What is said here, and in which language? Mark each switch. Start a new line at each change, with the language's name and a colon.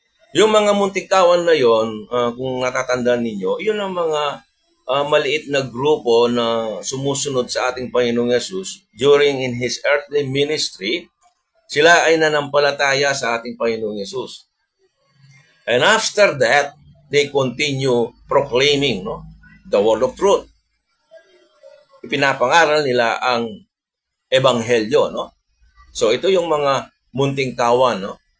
Filipino: Yung mga munting kawan na yon, kung natatandaan ninyo, yun ang mga maliit na grupo na sumusunod sa ating Panginoong Yesus
English: during in His earthly ministry.
Filipino: Sila ay nanampalataya sa ating Panginoong Yesus.
English: And after that, they continue proclaiming, no, the word of truth.
Filipino: Ipinapangaral nila ang ebanghelyo, no? So ito yung mga munting kawan, no?